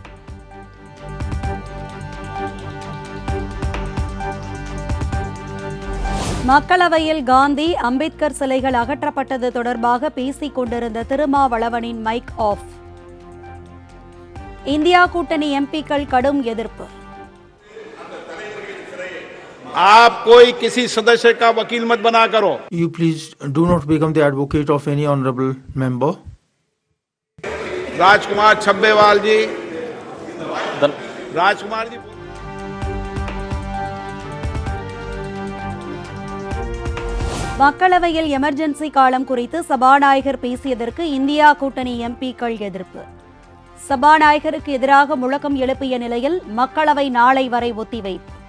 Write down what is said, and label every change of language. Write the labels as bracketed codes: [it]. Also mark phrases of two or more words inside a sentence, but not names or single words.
[ta] மக்களவையில் காந்தி, அம்பேத்கர் சிலைகள் அகற்றப்பட்டது தொடர்பாக பேசிக் கொண்டிருந்த திருமாவளவனின் [en] mic off. [ta] இந்தியா கூட்டணி எம்பிக்கள் கடும் எதிர்ப்பு. [hi] आप कोई किसी सदस्य का वकील मत बना करो. [en] You please do not become the advocate of any honorable member. [hi] राजकुमार छब्बेवाल जी, राजकुमार जी. [ta] மக்களவையில் எமர்ஜென்சி காலம் குறித்து சபாநாயகர் பேசியதற்கு இந்தியா கூட்டணி எம்பிக்கள் எதிர்ப்பு. சபாநாயகருக்கு எதிராக முழக்கம் எழுப்பிய நிலையில் மக்களவை நாளை வரை ஒத்திவைப்பு.